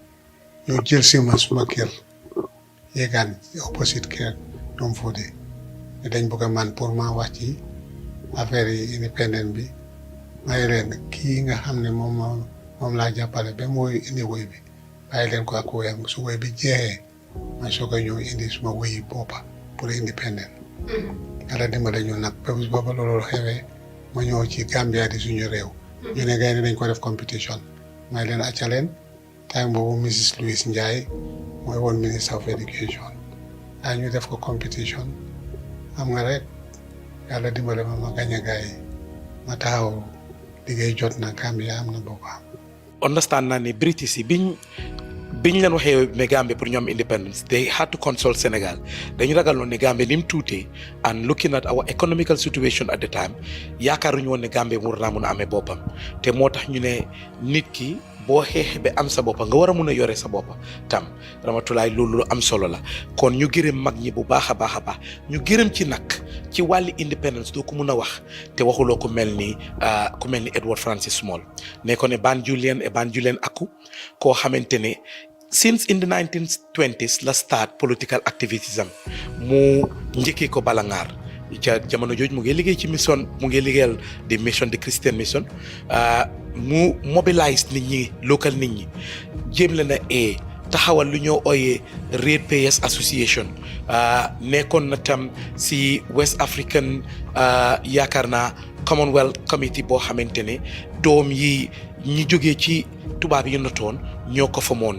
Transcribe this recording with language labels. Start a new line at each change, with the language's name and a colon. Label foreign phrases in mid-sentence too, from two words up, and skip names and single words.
Wolof: ñu jël si ma suma kër yéegaan opposite kër ñoom Fodé ne dañ bëgg a man pour ma wax ci affaire yi indépendant bi may leen kii nga xam ne moom laa jàppale ba mooy indi woy bi bàyyi leen ko ak woyam su woy bi jeexee ma soog a ñëw indi suma woyi boppa pour indépendant yàlla dimbale ñu nag ba booba loolu xewee ma ñëw ci Gambia di suñu réew ñu ne gars yi dañ ko def compétition may leen acca leen time boobu Mrs Louise Ndiaye mooy woon
English: minister of education
Wolof: daa ñu def ko compétition xam nga rek yàlla dimbale ma gañ a gars yi ma taxaw liggéey jot na Gambia am na boppam. understand naa ne British yi biñ leen waxee ne Gambia pour ñu am independence
English: they had to consult Sénégal
Wolof: dañu ragaloon ne Gambia ni mu tuutee
English: and looking at our economical situation at the time
Wolof: yaakaaruñu woon ne Gambia war naa mun a amee boppam te moo tax ñu ne nit ki boo xeexee ba am sa boppa nga war a mun a yore sa boppa tam Ramatulaay loolu am solo la kon ñu gërëm mag ñi bu baax a baax a baax ñu gërëm ci nag ci wàlli independence doo ko mun a wax te waxuloo ku mel ni Edward Francis Small ne ko ne Banjulian Aku koo xamante ne
English: since in the
Wolof: 1920s la
English: start political activism
Wolof: mu njëkkee ko Balangar ca jamono jooju mu ngi liggéey ci mission mu ngi liggéeyal di mission di
English: Christian mission
Wolof: mu mobilise nit ñi local nit ñi jéem leen a taxawal lu ñoo ooyee Ratepayers Association nekkoon na tam si
English: West African
Wolof: yaakaar naa Commonwealth Committee boo xamante ne doom yi ñi jógee ci tubaab yi notoon ñoo ko fa moon.